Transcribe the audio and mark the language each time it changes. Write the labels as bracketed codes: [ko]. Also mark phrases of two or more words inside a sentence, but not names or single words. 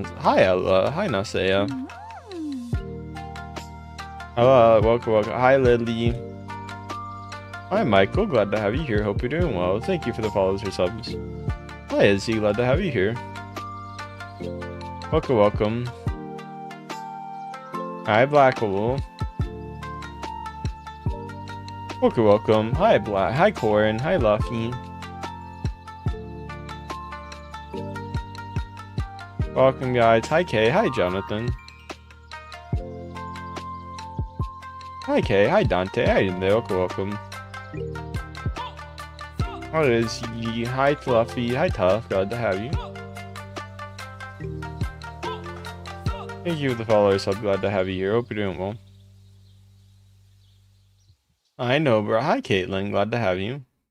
[en] Hi Ella. Hi Nasea. Hello, welcome. Hi Lily. Hi Michael, glad to have you here. Hope you're doing well. Thank you for the follows or subs. Hi Izzy, glad to have you here. Welcome. Hi Blackwool. Welcome. Hi Black. Hi Corin. Hi Luffy. Welcome guys. Hi Kay. Hi Jonathan. Hi Kay. Hi Dante. Hi welcome. How is he? Hi Fluffy. Hi Tough. Glad to have you. Thank you for the followers. I'm glad to have you here. Hope you're doing well. I know, bro. Hi Caitlin. Glad to have you.